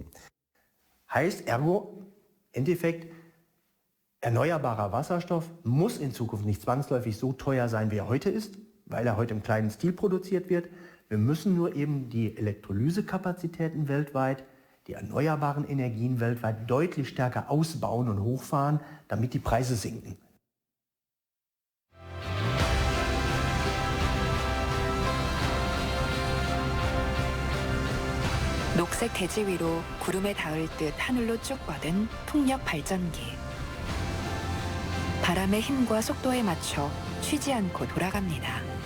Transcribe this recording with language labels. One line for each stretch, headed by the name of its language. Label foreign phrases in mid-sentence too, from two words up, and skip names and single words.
German: Heißt ergo, Endeffekt, erneuerbarer Wasserstoff muss in Zukunft nicht zwangsläufig so teuer sein, wie er heute ist, weil er heute im kleinen Stil produziert wird. Wir müssen nur eben die Elektrolysekapazitäten weltweit, die erneuerbaren Energien weltweit deutlich stärker ausbauen und hochfahren, damit die Preise sinken.
Korean: 녹색 대지 위로 구름에 닿을 듯 하늘로 쭉 뻗은 풍력 발전기. 바람의 힘과 속도에 맞춰 쉬지 않고 돌아갑니다.